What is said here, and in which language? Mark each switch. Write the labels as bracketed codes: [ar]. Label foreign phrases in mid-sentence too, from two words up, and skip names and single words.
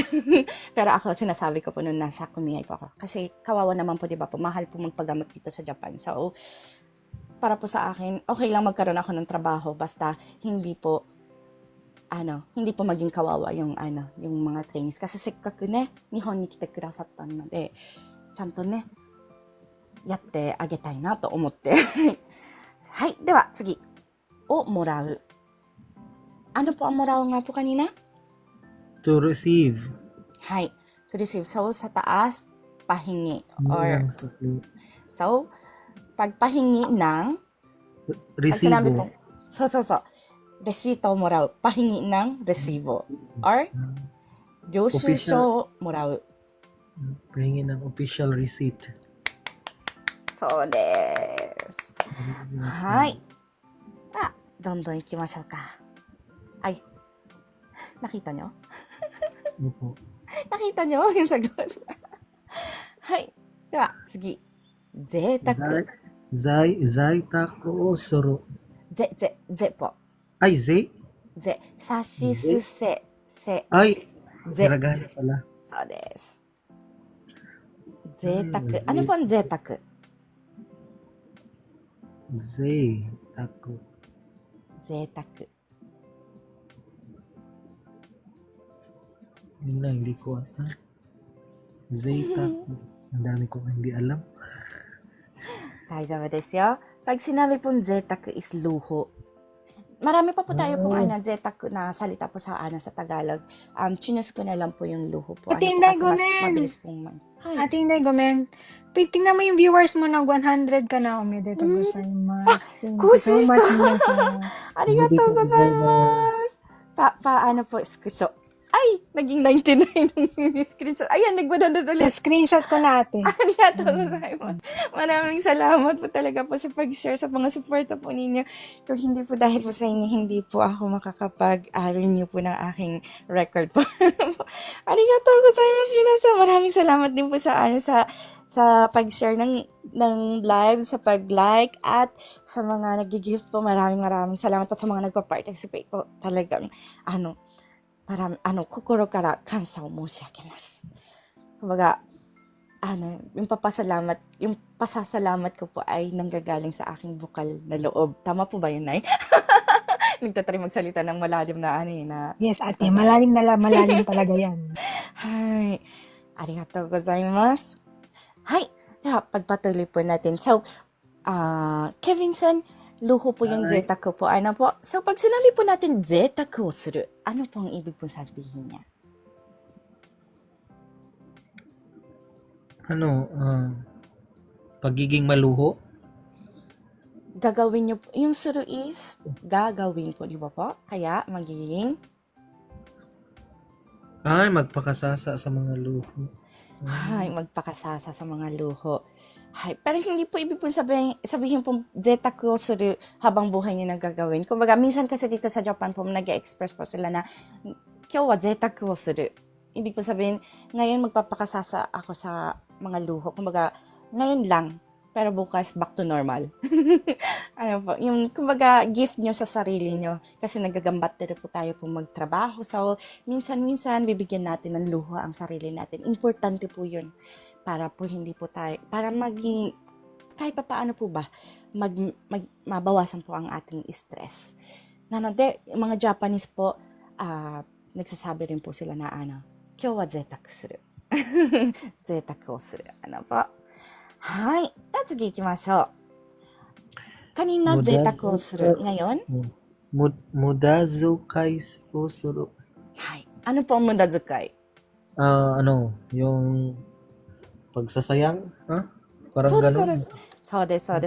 [tl] Pero ako, sinasabi ko po nung nasa kumiyay po ako. Kasi kawawa naman po, di ba po, mahal po magpagamot dito sa Japan. So, para po sa akin, okay lang magkaroon ako ng trabaho basta hindi po maging kawawa yung mga trainees. [ja] Kasi せっかくね、日本に来てくださったので、ちゃんとね、やってあげたいなと思って. はい、では、次。を貰う. [tl] Ano po ang morau nga po kanina? [en] To receive. Hai, to receive. So, [tl] sa taas, pahingi. Or, so, pagpahingi ng resibo. So. [ja] レシート貰う. [tl] Pahingi ng resibo. [ja] Or, 領収書貰う. [tl] Pahingi ng [en] official receipt. [ja] そうです。はい. どんどん行きましょうか. Ay. [tl] Nakita nyo? Opo. Nakita nyo yung sagot? Hai. [ja] では、次。贅沢. 在宅をそろ. [tl] Ze po. Ay, ze? [ja] ぜ。さしすぜ。せ. Ay, Ze. [tl] hiragana pala. [ja] そうです. [tl] Zeitaku. Ano po ang zeitaku? [ja] Zeitaku. Zeitaku. [tl] Yun lang, hindi ko Zeitaku. Ang dami ko hindi alam. [ja] 大丈夫ですよ. [tl] Pag sinabi pong zeitaku is luho. Marami pa po tayo pong zeitaku na salita po sa Tagalog. Chinus ko na lang po yung luho po. Ate Inday, kasi mas [ja] gomen. [tl] mabilis pong Hi. Ate Inday, gomen. Tingnan mo yung viewers mo na 100 ka na. [ja] おめでとうございます. [en] Thank you so much, Misa. [ja] ありがとうございます. [tl] Paano po, screenshot? Ay, naging 99 yung screenshot. Ayan, nag-100 ulit. Screenshot ko natin. [ja] ありがとうございます. [tl] Maraming salamat po talaga po sa pag-share sa mga suporta po ninyo. Kung hindi po dahil po sa inyo, hindi po ako makakapag-renew po ng aking record po. [ja] ありがとうございます、皆さん. [tl] Maraming salamat din po sa pag-share ng live, sa pag-like, at sa mga nag-gift po. Maraming salamat po sa mga nagpa-participate po. Talagang, [ja] 心から感謝を申し上げます. [tl] Kumbaga, yung pasasalamat ko po ay nanggagaling sa aking bukal na loob. Tama po ba yun, Nay? Nagtatry magsalita ng malalim na. Yes, ate. Malalim talaga yan. Hay, [ja] ありがとうございます. [tl] Hay, pagpatuloy po natin. So, Kevin-san, luho po yung zetaku po. Ano po? So, pag sinabi po natin [ja] 贅沢をする, [tl] ano po ang ibig pong sabihin niya? Pagiging maluho? Gagawin niyo po. Yung suru is gagawin po, di ba po? Kaya, magiging Magpakasasa sa mga luho. magpakasasa sa mga luho. Pero hindi po ibig po sabihin po [ja] 贅沢をする [tl] habang buhay niyo na gagawin. Kumbaga, minsan kasi dito sa Japan po, nag-express po sila na, [ja] 今日は贅沢をする. [tl] Ibig po sabihin, ngayon magpapakasasa ako sa mga luho. Kumbaga, ngayon lang, pero bukas [en] back to normal. [tl] Kumbaga, gift nyo sa sarili nyo. Kasi nagagambat na po tayo po magtrabaho. So, minsan, bibigyan natin ng luho ang sarili natin. Importante po yun. Para po hindi po tayo, para maging, kahit pa paano po ba, mabawasan po ang ating stress. Mga Japanese po, nagsasabi rin po sila na, [ja] 今日は贅沢する. 贅沢をする. Po? 次行きましょう. Kanina 贅沢をする. Ngayon? 無駄遣いをする. [tl] Ano po ang mudazukai? Yung pagsasayang? Parang ganun. [ja] そうです.